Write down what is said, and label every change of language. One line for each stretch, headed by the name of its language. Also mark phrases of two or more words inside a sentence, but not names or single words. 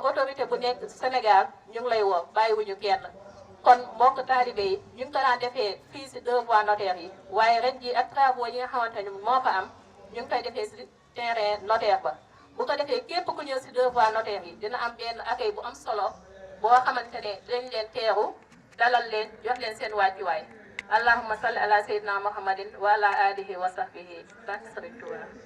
Wolof: autorité bu nekk Sénégal ñu ngi lay woo bàyyiwuñu kenn kon mbokk taalibe yi ñu ngi ko daan defee fii si 2
French: voies notaires
Wolof: yi waaye ren jii ak travaux yi nga xamante ni moo fa am ñu ngi koy defee si
French: terrain notaire
Wolof: ba bu ko defee képp ku ñëw si 2
French: voies notaires
Wolof: yi dina am benn accueil bu am solo boo xamante ne dañ leen teeru dalal leen jox leen seen wàccuwaay
Arabic: اللهم صل على سيدنا محمد وعلى آله وصحبه
Wolof: barke Serigne Touba.